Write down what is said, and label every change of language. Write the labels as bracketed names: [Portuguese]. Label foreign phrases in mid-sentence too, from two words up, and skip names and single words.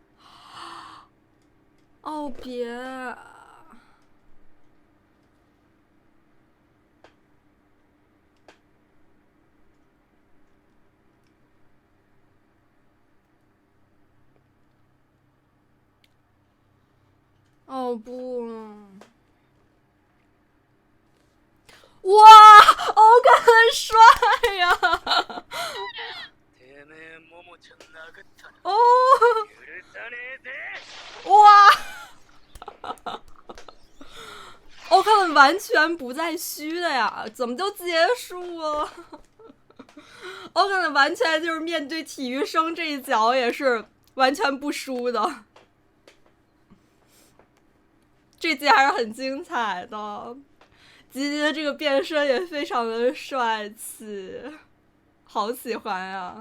[Chinese] 哦别，哦不，哇，欧根很帅呀！ [Japanese] てめえももちゃん殴ったな。 [Chinese] 哦， [Japanese] 許さねえぜ。 [Chinese] 哇，欧根很完全不在虚的呀，怎么就结束了？欧根完全就是面对体育生这一角也是完全不输的。这集还是很精彩的，吉吉的这个变身也非常的帅气，好喜欢啊！